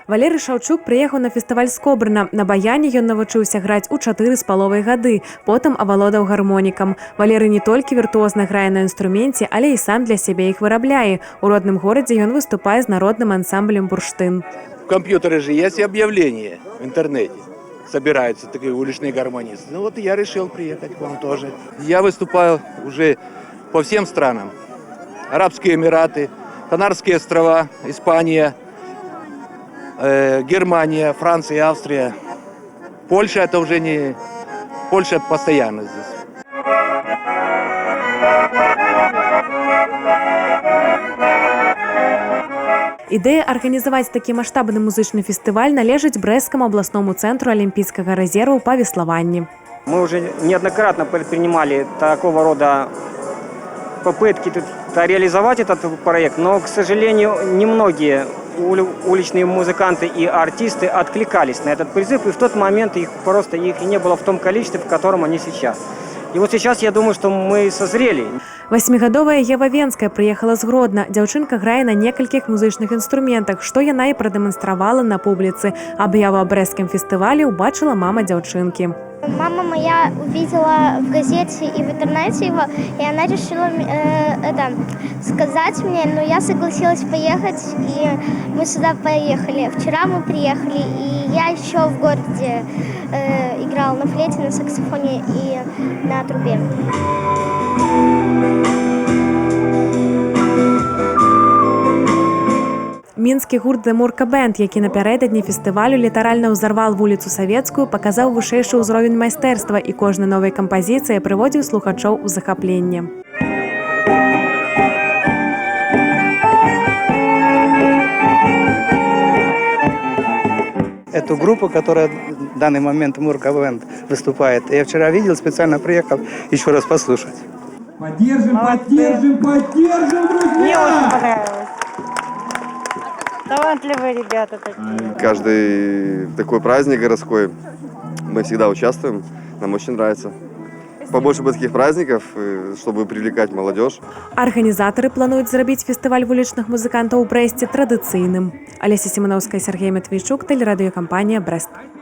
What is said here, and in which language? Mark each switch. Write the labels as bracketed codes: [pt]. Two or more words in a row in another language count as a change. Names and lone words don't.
[be] Валерый Шаўчук прыехаў на фестываль з Кобрына. На баяне ён навучыўся граць у 4,5 гады, потым авалодаў гармонікам. Валерый не толькі віртуозна грае на інструменце, але і сам для сябе іх вырабляе. У родным горадзе ён выступае з народным ансамблем «Бурштын». [ru] В компьютере же есть объявления в интернете. Собираются такие уличные гармонисты. Ну вот я решил приехать к вам тоже. Я выступаю уже по всем странам. Арабские Эмираты, Канарские острова, Испания, Германия, Франция, Австрия. Польша это уже не... Польша постоянно здесь. [be] Ідэя арганізаваць такі маштабны музычны фестываль належыць Брэсцкаму абласному цэнтру алімпійскага рэзерву па веславанні. [ru] Мы уже неоднократно предпринимали такого рода попытки реализовать этот проект, но, к сожалению, немногие уличные музыканты и артисты откликались на этот призыв, и в тот момент их не было в том количестве, в котором они сейчас. И вот сейчас я думаю, что мы созрели. [be] 8-гадовая Ева Венская прыехала з Гродна. Дзяўчынка грае на некалькіх музычных інструментах, што яна і прадэманстравала на публіцы. Аб'яву аб брэсцкім фестывалі ўбачыла мама дзяўчынкі. [ru] Мама моя увидела в газете и в интернете его, и она решила сказать мне, но я согласилась поехать, и мы сюда поехали. Вчера мы приехали, и я еще в городе играла на флейте, на саксофоне и на трубе. [be] Мінскі гурт «The Murka Band», які напярэдадні фестывалю літаральна ўзарваў вуліцу Савецкую, паказаў вышэйшы ўзровень майстэрства і кожнай новай кампазіцыі прыводзіў слухачоў у захапленне. [ru] Эту группу, которая в данный момент «Murka Band» выступает, я вчера видел, специально приехал еще раз послушать. Поддержим, поддержим, поддержим, друзья! Мне очень понравилось. Талантливые ребята такие. Каждый такой праздник городской мы всегда участвуем. Нам очень нравится. Побольше бы таких праздников, чтобы привлекать молодежь. [be] Арганізатары плануюць зрабіць фестываль вулічных музыкантаў у Брэсце традыцыйным. Алеся Семеновская, Сергей Матвейчук, тэлерадыёкампанія «Брэст».